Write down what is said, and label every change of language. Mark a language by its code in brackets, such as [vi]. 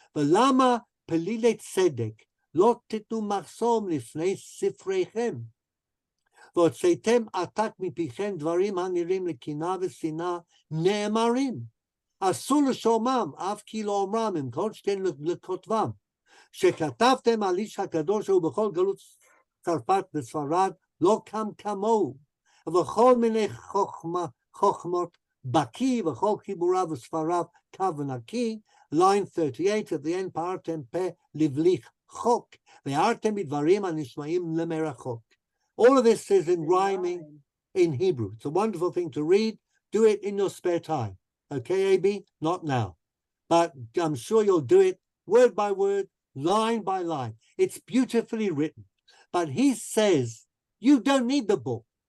[he] V'lama pelile tzedek lo titnu machsom lifnei sifreichem v'hotzetem atak mipichem dvarim hanirim lekina v'sina ne'emarim asur l'shomam af ki lo omram im kol shten lekotvam שכתבתם על איש הקדוש שהוא בכל גלות צרפת וספרד לא קם כמוהו ובכל מיני חוכמות בקי וכל חיבוריו וספריו קו ונקי. [en] line 38 at the end, [he] פערתם פה לבליך חוק והערתם בדברים הנשמעים למרחוק. [en] All of this is in rhyming in Hebrew. It's a wonderful thing to read. Do it in your spare time. Okay, AB? Not now. But I'm sure you'll do it word by word, line by line. It's beautifully written. But he says, you don't need the book.